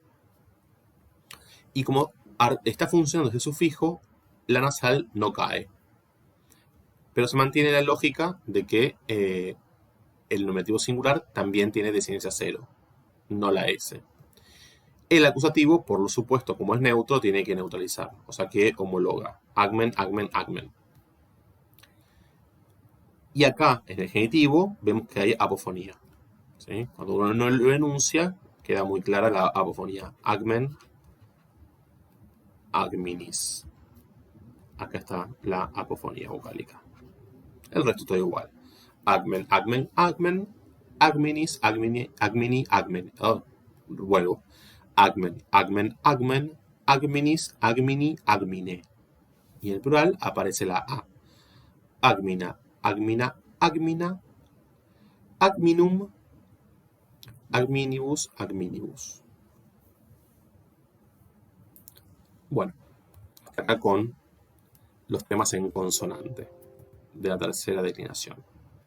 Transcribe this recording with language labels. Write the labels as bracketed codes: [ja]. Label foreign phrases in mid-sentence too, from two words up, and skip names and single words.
[es] Y como está funcionando ese sufijo, la nasal no cae. Pero se mantiene la lógica de que el nominativo singular también tiene desinencia cero, no la S. El acusativo, por lo supuesto, como es neutro, tiene que neutralizar, o sea que homologa. [la] Agmen, agmen, agmen. [es] Y acá, en el genitivo, vemos que hay apofonía. ¿Sí? Cuando uno no lo enuncia, queda muy clara la apofonía. [la] Agmen, agminis. [es] Acá está la apofonía vocálica. El resto está igual. [la] Agmen, agmen, agmen. Agminis, agmini, agmini, agmen. [es] Oh, vuelvo. [la] Agmen, agmen, agmen. Agminis, agmini, agmine. [es] Y en el plural aparece la A. [la] Agmina, agmina, agmina. Agminum, agminibus, agminibus. [es] Bueno, hasta acá con los temas en consonante de la tercera declinación.